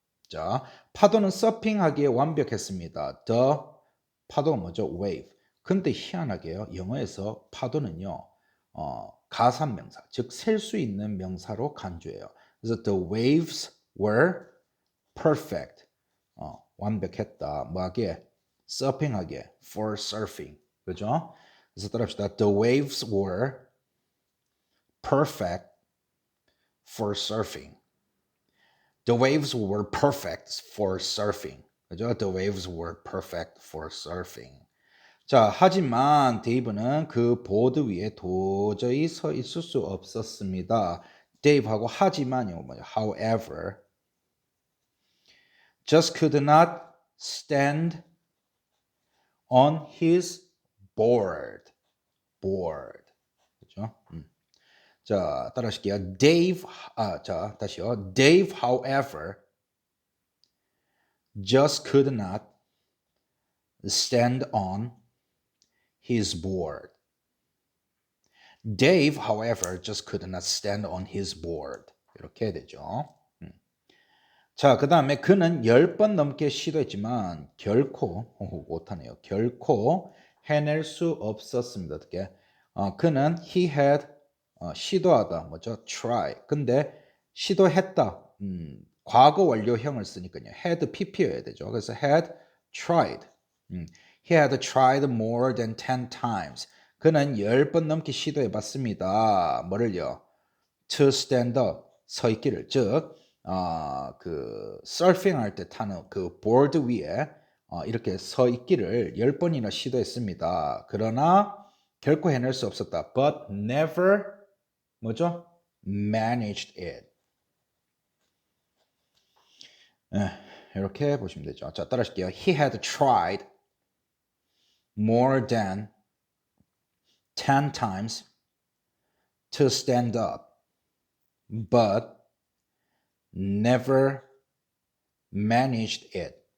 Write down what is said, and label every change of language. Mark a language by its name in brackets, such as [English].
[Korean] 자, 파도는 서핑하기에 완벽했습니다. The 파도가 뭐죠? wave. 근데 희한하게요. 영어에서 파도는요. 가산명사, 즉 셀 수 있는 명사로 간주해요. 그래서 [English] the waves were perfect. [Korean] 완벽했다. 뭐하게? 서핑하게. [English] for surfing. [Korean] 그죠? 그래서 따라합시다. [English] The waves were perfect for surfing. The waves were perfect for surfing. [Korean] 그죠? The waves were perfect for surfing. 자, 하지만 데이브는 그 보드 위에 도저히 서 있을 수 없었습니다. 데이브하고 하지만이 뭐죠? [English] However, just could not stand on his board. [Korean] board. 그죠? 자, 따라하실게요. 자, 다시요. [English] Dave, however, just could not stand on his board. Dave, however, just could not stand on his board. [Korean] 이렇게 되죠. 자, 그 다음에 그는 10번 넘게 시도했지만 결코 못하네요. 결코 해낼 수 없었습니다. 어떻게? 그는 [English] he had [Korean] 시도하다 뭐죠? try. 근데 시도했다. 과거 완료형을 쓰니까요. had pp여야 되죠. 그래서 [English] had tried. He had tried more than 10 times. [Korean] 그는 10번 넘게 시도해 봤습니다. [English] 뭐를요? To stand up. [Korean] 서 있기를. 즉 그 서핑 할 때 타는 그 보드 위에 이렇게 서 있기를 10번이나 시도했습니다. 그러나 결코 해낼 수 없었다. [English] But never [Korean] 뭐죠? [English] Managed it. [Korean] 이렇게 보시면 되죠. 자, 따라하실게요. [English] He had tried more than 10 times to stand up, but never managed it.